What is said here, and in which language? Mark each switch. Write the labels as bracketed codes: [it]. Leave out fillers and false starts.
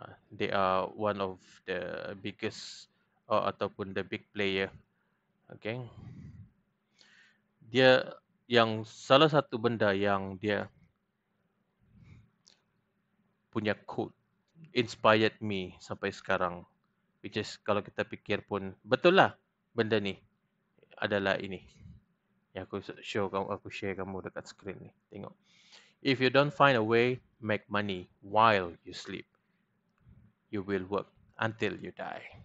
[en] They are one of the biggest ataupun the big player. Okay. [ms] Dia yang salah satu benda yang dia punya [en] quote inspired me [ms] sampai sekarang, which is kalau kita fikir pun betul lah benda ni adalah ini yang aku share kamu dekat skrin ni. Tengok. [en] If you don't find a way make money while you sleep, you will work until you die.